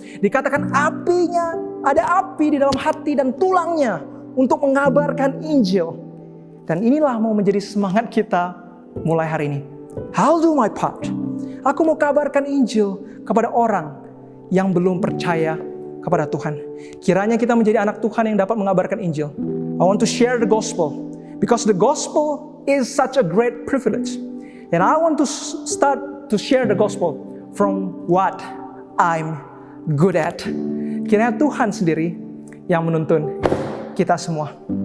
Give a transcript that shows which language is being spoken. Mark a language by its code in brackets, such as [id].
[id] Dikatakan apinya, ada api di dalam hati dan tulangnya untuk mengabarkan Injil. Dan inilah mau menjadi semangat kita mulai hari ini. [en] I'll do my part. [id] Aku mau kabarkan Injil kepada orang yang belum percaya kepada Tuhan. Kiranya kita menjadi anak Tuhan yang dapat mengabarkan Injil. [en] I want to share the gospel because the gospel is such a great privilege. And I want to start to share the gospel from what I'm good at. [id] Kiranya Tuhan sendiri yang menuntun kita semua.